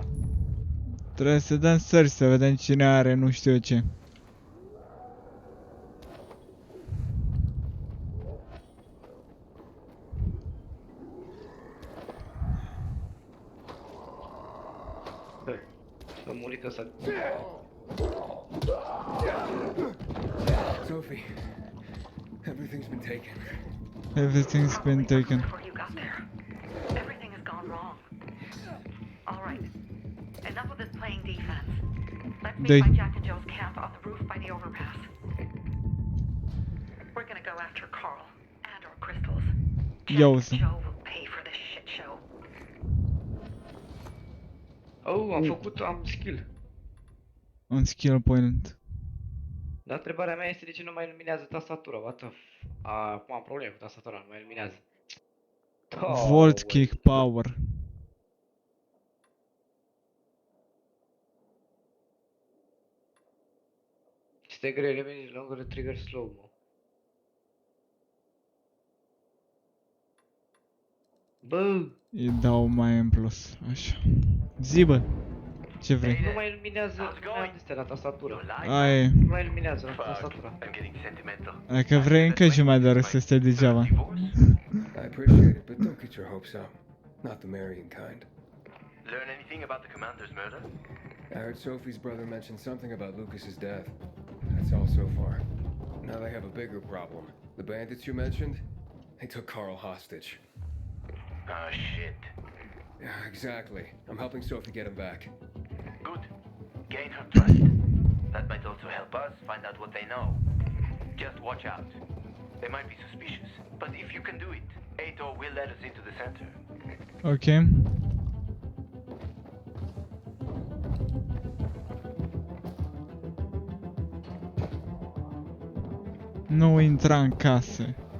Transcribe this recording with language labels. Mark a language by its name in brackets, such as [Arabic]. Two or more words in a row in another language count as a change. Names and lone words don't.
[Romanian] Trebuie să dăm search să vedem cine are, nu știu eu ce. Să murit ăsta. [English] Sophie, everything's been taken. Everything's been taken. Before you got there. Everything has gone wrong. All right. playing defense. Let's [Romanian] Doi. [English] meet by Jack and Joe's camp on the roof by the overpass. We're gonna go after Carl and our crystals. Jack Ia and uzi. Joe will pay for this shit show. [Romanian] Oh, am skill. Un skill point. Dar întrebarea mea este de ce nu mai luminează tastatura, [English] what the [Romanian] acum am probleme cu tastatura, nu mai luminează. [English] Volt kick power. [Romanian] Este greu, reveni [English] longer trigger slow-mo. [Romanian] Bă, Îi dau mai în plus. Așa. Zi, bă. Ce vrei? nu mai luminează astea la tastatură. Aia e. Nu mai luminează la tastatura. Dacă vrei încă jumătate de oră să stai degeaba. [English] I appreciate it, but don't get your hopes up. Not the marrying kind. Learn anything about the commander's murder? I heard Sophie's brother mention something about Lucas's death. That's all so far. Now they have a bigger problem. The bandits you mentioned, they took Carl hostage. Ah, shit. Yeah, exactly. I'm helping Sophie get him back. Good. Gain her trust. That might also help us find out what they know. Just watch out. They might be suspicious, but if you can do it, Ato will let us into the center. [Romanian] Ok. Nu intra în case.